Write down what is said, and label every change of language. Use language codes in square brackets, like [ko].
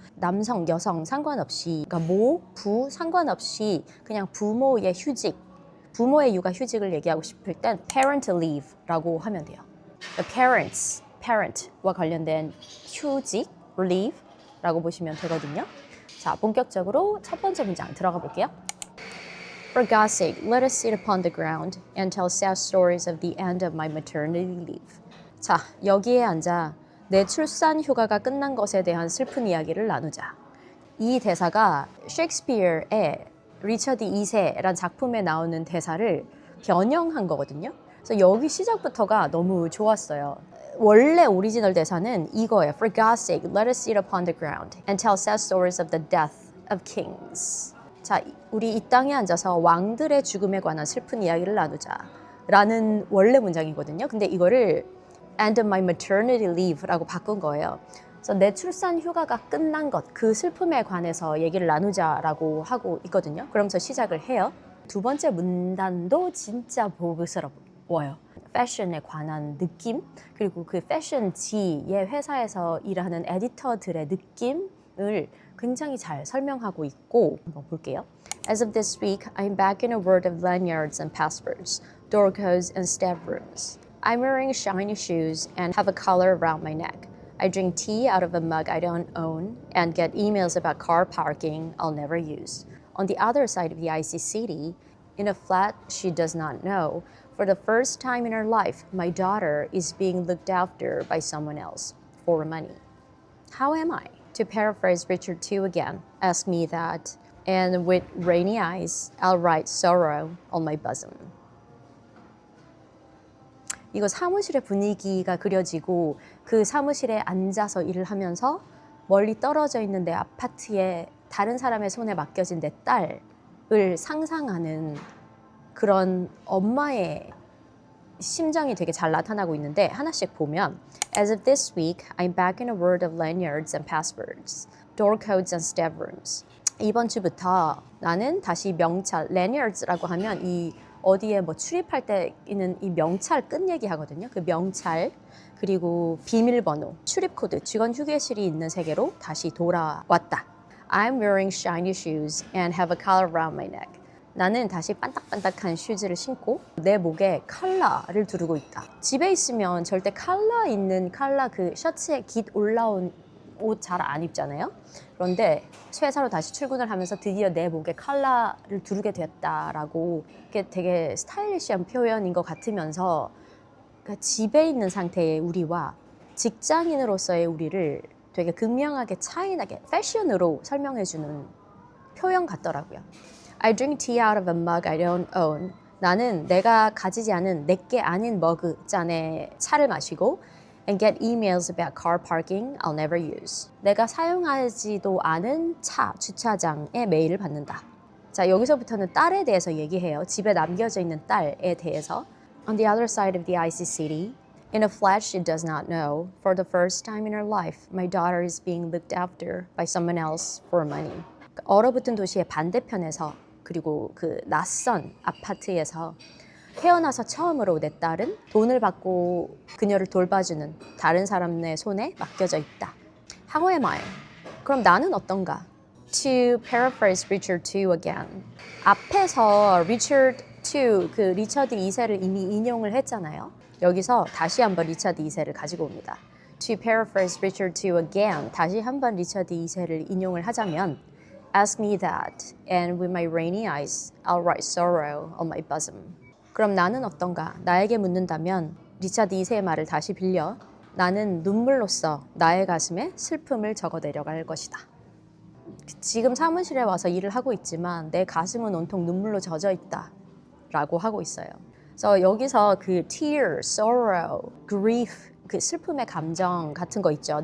[ko] 남성, 여성 상관없이 그러니까 모, 부 상관없이 그냥 부모의 휴직 부모의 육아 휴직을 얘기하고 싶을 땐 parental leave라고 하면 돼요. parents, parent와 관련된 휴직, leave라고 보시면 되거든요. 자, 본격적으로 첫 번째 문장 들어가 볼게요. [en] For God's sake, let us sit upon the ground and tell sad stories of the end of my maternity leave. [ko] 자, 여기에 앉아 내 출산 휴가가 끝난 것에 대한 슬픈 이야기를 나누자. 이 대사가 셰익스피어의 리처드 2세라는 작품에 나오는 대사를 변형한 거거든요. 그래서 여기 시작부터가 너무 좋았어요. 원래 오리지널 대사는 이거예요. [en] For God's sake, let us sit upon the ground and tell sad stories of the death of kings. [ko] 자, 우리 이 땅에 앉아서 왕들의 죽음에 관한 슬픈 이야기를 나누자 라는 원래 문장이거든요. 근데 이거를 [en] end of my maternity leave [ko] 라고 바꾼 거예요. 그래서 내 출산 휴가가 끝난 것, 그 슬픔에 관해서 얘기를 나누자라고 하고 있거든요. 그러면서 시작을 해요. 두 번째 문단도 진짜 보그스러워요. 패션에 관한 느낌, 그리고 그 패션지의 회사에서 일하는 에디터들의 느낌을 굉장히 잘 설명하고 있고 한번 볼게요. [en] As of this week, I'm back in a world of lanyards and passwords, door codes and staff rooms. I'm wearing shiny shoes and have a collar around my neck. I drink tea out of a mug I don't own and get emails about car parking I'll never use. On the other side of the icy city, in a flat she does not know, for the first time in her life, my daughter is being looked after by someone else for money. How am I? To paraphrase Richard II again, ask me that, and with rainy eyes, I'll write sorrow on my bosom. [ko] 이거 사무실의 분위기가 그려지고 그 사무실에 앉아서 일을 하면서 멀리 떨어져 있는 내 아파트에 다른 사람의 손에 맡겨진 내 딸을 상상하는 그런 엄마의 심정이 되게 잘 나타나고 있는데 하나씩 보면 [en] As of this week, I'm back in a world of lanyards and passwords, door codes and staff rooms. [ko] 이번 주부터 나는 다시 명찰, lanyards라고 하면 이 어디에 뭐 출입할 때 있는 이 명찰 끝 얘기하거든요. 그 명찰 그리고 비밀번호, 출입코드, 직원 휴게실이 있는 세계로 다시 돌아왔다. [en] I'm wearing shiny shoes and have a collar around my neck. [ko] 나는 다시 반딱반딱한 슈즈를 신고 내 목에 칼라를 두르고 있다. 집에 있으면 절대 칼라 있는 그 셔츠에 깃 올라온 옷 잘 안 입잖아요. 그런데 회사로 다시 출근을 하면서 드디어 내 목에 칼라를 두르게 됐다라고 이게 되게 스타일리시한 표현인 것 같으면서 그러니까 집에 있는 상태의 우리와 직장인으로서의 우리를 되게 극명하게 차이나게 패션으로 설명해주는 표현 같더라고요. [en] I drink tea out of a mug I don't own [ko] 나는 내가 가지지 않은 내게 아닌 머그 잔의 차를 마시고 [en] and get emails about car parking I'll never use. [ko] 내가 사용하지도 않은 차, 주차장에 메일을 받는다. 자, 여기서부터는 딸에 대해서 얘기해요. 집에 남겨져 있는 딸에 대해서. [en] On the other side of the icy city, in a flat she does not know, for the first time in her life, my daughter is being looked after by someone else for money. [ko] 얼어붙은 도시의 반대편에서 그리고 그 낯선 아파트에서 태어나서 처음으로 내 딸은 돈을 받고 그녀를 돌봐주는 다른 사람의 손에 맡겨져 있다. [en] How am I? [ko] 그럼 나는 어떤가? [en] To paraphrase Richard II again. [ko] 앞에서 Richard II, 그 리처드 2세를 이미 인용을 했잖아요. 여기서 다시 한번 리처드 2세를 가지고 옵니다. [en] To paraphrase Richard II again. [ko] 다시 한번 리처드 2세를 인용을 하자면 [en] Ask me that, and with my rainy eyes, I'll write sorrow on my bosom. [ko] 그럼 나는 어떤가? 나에게 묻는다면 리차드 2세의 말을 다시 빌려 나는 눈물로써 나의 가슴에 슬픔을 적어 내려갈 것이다. 지금 사무실에 와서 일을 하고 있지만 내 가슴은 온통 눈물로 젖어 있다 라고 하고 있어요. 그래서 여기서 그 tear, sorrow, grief, 그 슬픔의 감정 같은 거 있죠.